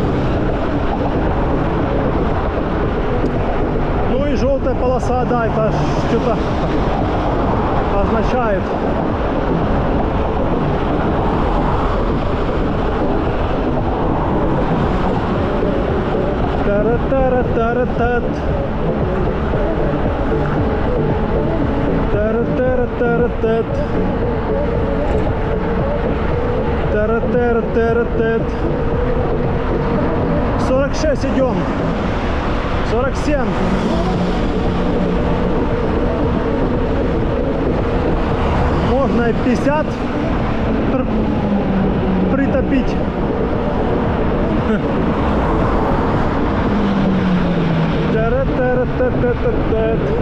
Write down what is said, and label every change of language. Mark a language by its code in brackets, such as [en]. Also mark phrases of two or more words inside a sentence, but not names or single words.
[ru] Ну и желтая полоса, да, это что-то означает. Тара-тара-тара-тат. Тара-тара-тара-тат. Тара-тара-тара-тат. 46 идем. 47. Можно и 50 притопить. Тара-тара-та-та-та-та.